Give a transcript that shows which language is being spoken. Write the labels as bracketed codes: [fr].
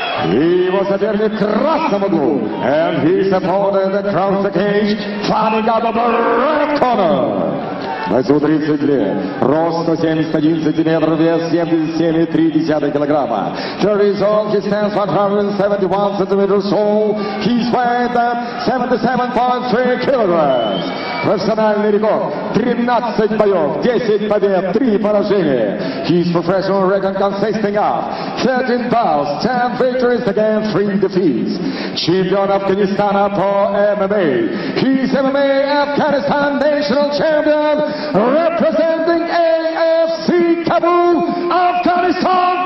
[ru] И его соперник в красном углу. [en] And his opponent across the cage, fighting out of the red corner. [ru] Бойцу 30 лет, рост 171 сантиметр, вес 77,3 килограмма. [en] 30 years old, he stands 171 centimeters tall, he's weighed at 77.3 kilograms. [ru] Профессиональный рекорд, 13 боев, 10 побед, 3 поражения. [en] His professional record consisting of 13 bouts, 10 victories against 3 defeats. [ru] Чемпион Афганистана по ММА. [en] He's MMA Afghanistan national champion, representing AFC Kabul, Afghanistan.